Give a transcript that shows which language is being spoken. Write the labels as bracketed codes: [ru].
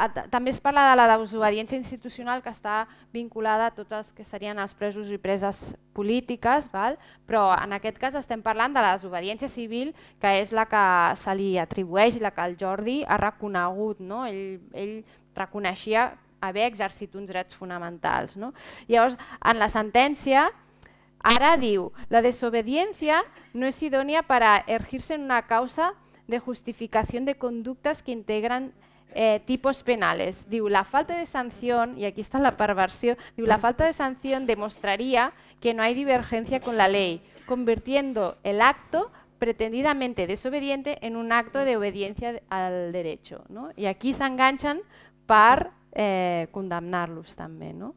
[ca] També es parla de la desobediència institucional que està vinculada a tots els que serien els presos i preses polítiques, però en aquest cas estem parlant de la desobediència civil, que és la que se li atribueix i la que el Jordi ha reconegut. Ell reconeixia haver exercit uns drets fonamentals. Llavors, en la sentència, ara diu, [es] la desobediencia no es idónea para erigirse en una causa de justificación de conductas que integran tipos penales. Diu, la falta de sanción, y aquí está la perversión, diu, la falta de sanción demostraría que no hay divergencia con la ley, convirtiendo el acto pretendidamente desobediente en un acto de obediencia al derecho. [ca] I aquí s'enganxen per condemnar-los també.